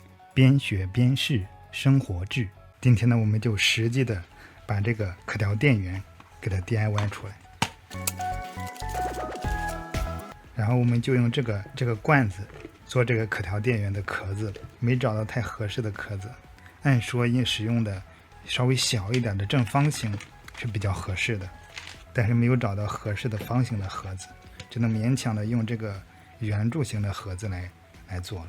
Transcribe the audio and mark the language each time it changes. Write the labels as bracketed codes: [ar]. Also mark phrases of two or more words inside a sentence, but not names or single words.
[zh] 邊學邊試生活志。今天呢，我們就實際的把這個可調電源給它 DIY 出來。然后我们就用这个罐子做这个可调电源的壳子，没找到太合适的壳子，按说应使用的稍微小一点的正方形是比较合适的，但是没有找到合适的方形的盒子，只能勉强的用这个圆柱形的盒子来做了。